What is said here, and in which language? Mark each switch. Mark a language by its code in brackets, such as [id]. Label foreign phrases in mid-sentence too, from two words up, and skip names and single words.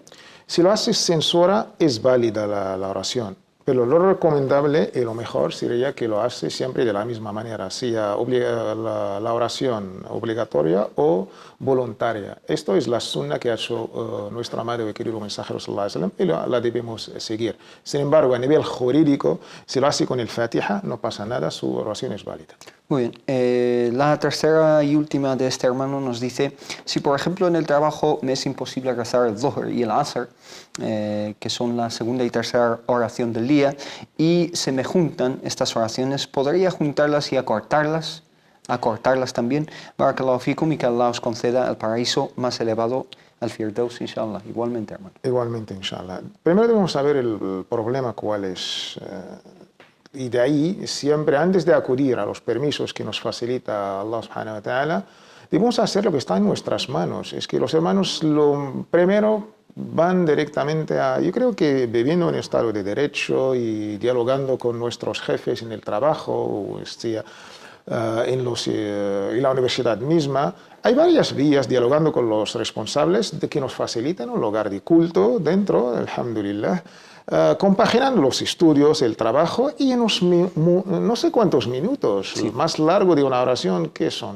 [es] Si lo haces sin sura, es válida la oración. Pero lo recomendable y lo mejor sería que lo haces siempre de la misma manera, sea la oración obligatoria o voluntaria. Esto es la sunna que ha hecho nuestro amado y querido mensajero [ar] صلى الله عليه وسلم, [es] y la debemos seguir. Sin embargo, a nivel jurídico, si lo hace con el Fatiha, no pasa nada, su oración es válida. Muy bien. La tercera y última de este hermano nos dice, si por ejemplo en el trabajo me es imposible rezar el Dhuhr y el Asr, que son la segunda y tercera oración del día, y se me juntan estas oraciones, ¿podría juntarlas y acortarlas también? [ar] بارك الله فيكم, [es] y que Allah os conceda el paraíso más elevado, al Firdaus, inshallah. Igualmente, hermano. Igualmente, inshallah. Primero debemos saber el problema cuál es. Y de ahí, siempre antes de acudir a los permisos que nos facilita [ar] الله سبحانه وتعالى, [es] debemos hacer lo que está en nuestras manos. Es que los hermanos lo primero van directamente a, yo creo que viviendo en estado de derecho y dialogando con nuestros jefes en el trabajo, en la universidad misma, hay varias vías dialogando con los responsables de que nos faciliten un lugar de culto dentro, alhamdulillah, compaginando los estudios, el trabajo y en no sé cuántos minutos, el más largo de una oración, ¿qué son?